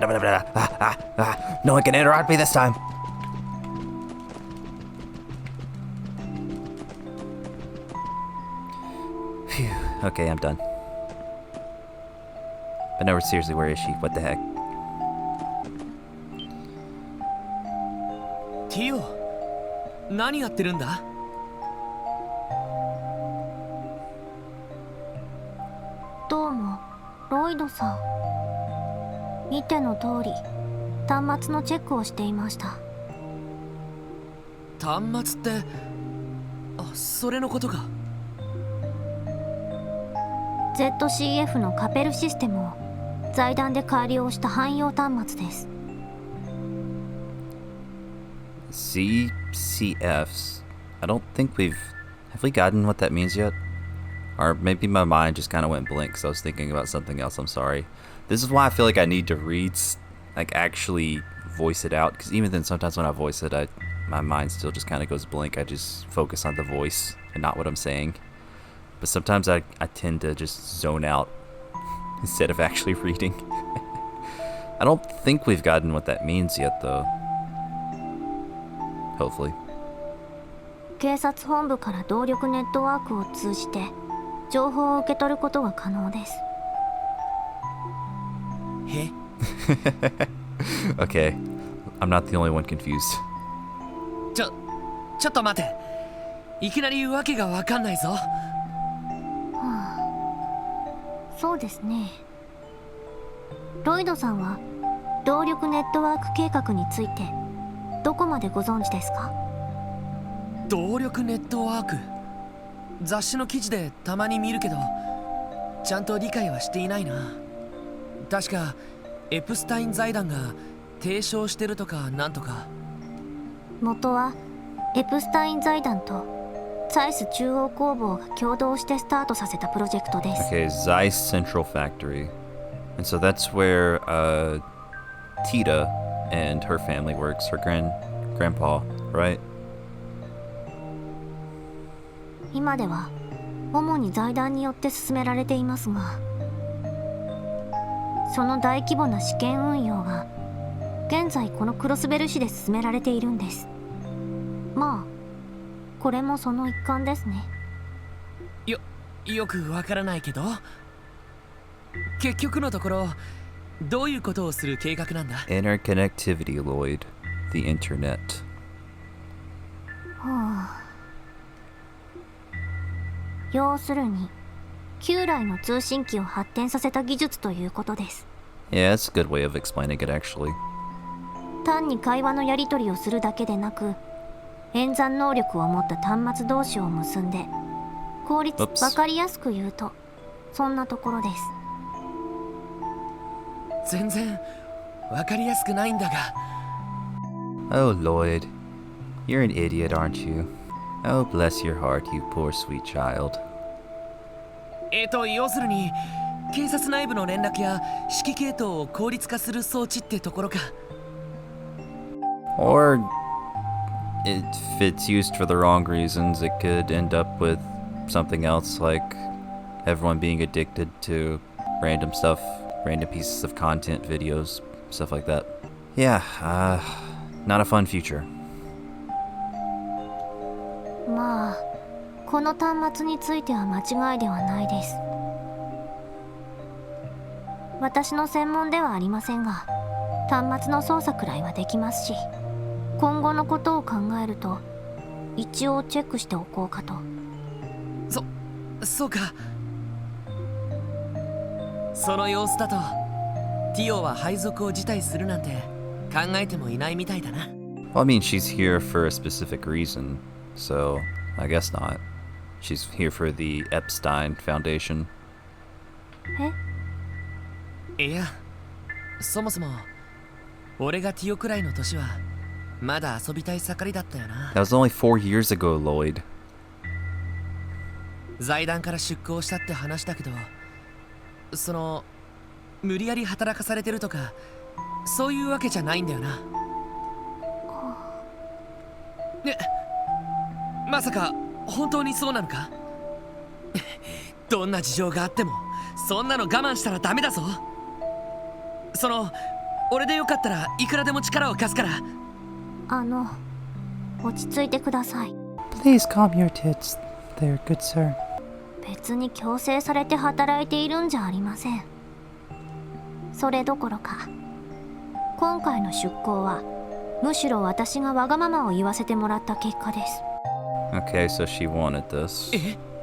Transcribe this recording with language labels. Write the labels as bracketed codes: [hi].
[en] No one can interrupt me this time. Phew. Okay, I'm done. But no, seriously, where is she? What the heck? [ja] Tio, 何やってるんだ? どうも、ロイドさん。見ての通り、端末のチェックをしていました。端末って、あ、それのことか。 ZCF のカペルシステムを財団で改良した汎用端末です。 [en] CCFs. I don't think have we gotten what that means yet? Or maybe my mind just kind of went blank because I was thinking about something else. I'm sorry. This is why I feel like I need to read, like actually voice it out. Because even then, sometimes when I voice it, my mind still just kind of goes blank. I just focus on the voice and not what I'm saying. But sometimes I tend to just zone out instead of actually reading. I don't think we've gotten what that means yet, though. Hopefully. [ja] 警察本部から動力ネットワークを通じて情報を受け取ることが可能です。え? [en] Okay, I'm not the only one confused. [ja] ちょっと待て。いきなりわけがわかんないぞ。そうですね。ロイドさんは動力ネットワーク計画についてどこまでご存知ですか？動力ネットワーク。雑誌の記事でたまに見るけど、ちゃんと理解はしていないな。確かエプスタイン財団が提唱してるとかなんとか。元はエプスタイン財団とサイス中央工房が共同してスタートさせたプロジェクトです。 [en] Okay, Zeiss Central Factory. And so that's where Tita and her family works, her grandpa, right? [ja] 今では主に財団によって進められていますが、その大規模な試験運用が現在このクロスベル市で進められているんです。まあこれもその一環ですね。よくわからないけど、結局のところどういうことをする計画なんだ？ [en] Interconnectivity, Lloyd. The internet. [ja] 要するに旧来の通信機を発展させた技術ということです。 [en] Yeah, that's a good way of explaining it, actually. [ja] 単に会話のやり取りをするだけでなく、演算能力を持った端末同士を結んで効率、 [en] Oops. [ja] わかりやすく言うとそんなところです。全然わかりやすくないんだが。 [en] Oh, Lloyd. You're an idiot, aren't you? Oh, bless your heart, you poor sweet child. [ja] 要するに警察内部の連絡や指揮系統を効率化する装置ってところか。 [en] Or, if it's used for the wrong reasons, it could end up with something else, like everyone being addicted to random stuff, random pieces of content, videos, stuff like that. Yeah, not a fun future. [ja] まあこの端末については間違いではないです。私の専門ではありませんが、端末の操作くらいはできますし、今後のことを考えると一応チェックしておこうかと。そうか。その様子だとティオは配属を辞退するなんて考えてもいないみたいだな。 [en] Well, I mean, she's here for a specific reason, so I guess not. She's here for the Epstein Foundation. [ja] いや、そもそも俺がティオくらいの年はまだ遊びたい盛りだったよな。 [en] That was only 4 years ago, Lloyd. [ja] 財団から出向したって話だけど、その無理やり働かされてるとかそういうわけじゃないんだよな。ね、まさか本当にそうなのか？どんな事情があってもそんなの我慢したらダメだぞ。その俺でよかったらいくらでも力を貸すから。落ち着いてください。 [en] Please calm your tits there, good sir. [ja] 別に強制されて働いているんじゃありません。それどころか今回の出向はむしろ私がわがままを言わせてもらった結果です。 [en] Okay, so she wanted this.